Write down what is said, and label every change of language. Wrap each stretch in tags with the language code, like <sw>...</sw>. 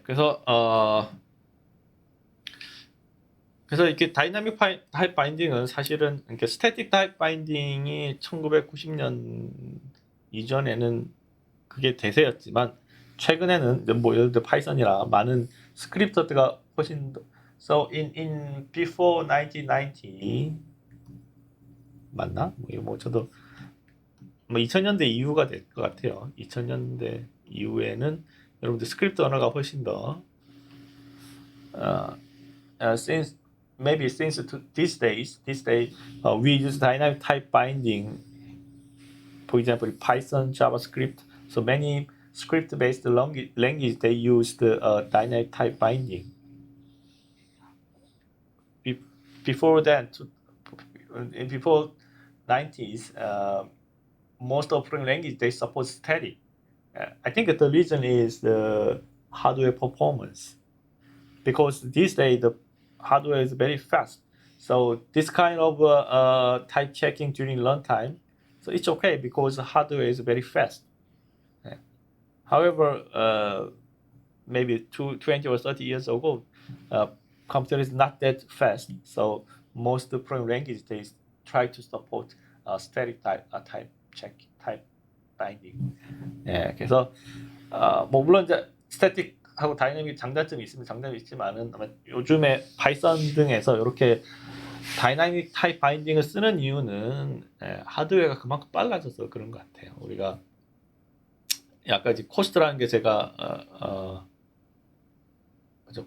<ko>그래서 이렇게 다이나믹 타입 바인딩은 사실은 이렇게 스태틱 타입 바인딩이 1990년 이전에는 그게 대세였지만 최근에는 뭐 예를 들어 파이썬이나 많은 스크립트가 훨씬 더</ko> <en>so in before 1990</en> <ko>맞나? 뭐 저도 뭐 2000년대 이후가 될 것 같아요. 2000년대 이후에는 여러분들 스크립트 언어가 훨씬 더</ko> <en>since maybe since these days we use dynamic type binding. For example, Python, JavaScript. So many script-based language they use the dynamic type binding. Before that, before 90s, most of programming language they support static. I think the reason is the hardware performance, because these days the hardware is very fast. So this kind of type checking during runtime, so it's okay because the hardware is very fast. However, maybe 20 or 30 years ago, computer is not that fast. So most programming language they try to support static type check type binding.</en> <ko>예, 그래서 뭐 물론 이제 스태틱하고 다이내믹 장단점이 있으면 장단점이 있지만은 아마 요즘에 파이썬 등에서 이렇게 다이나믹 타입 바인딩을 쓰는 이유는 하드웨어가 그만큼 빨라져서 그런 것 같아요. 우리가 아까 이제 코스트라는 게 제가 그죠?</ko>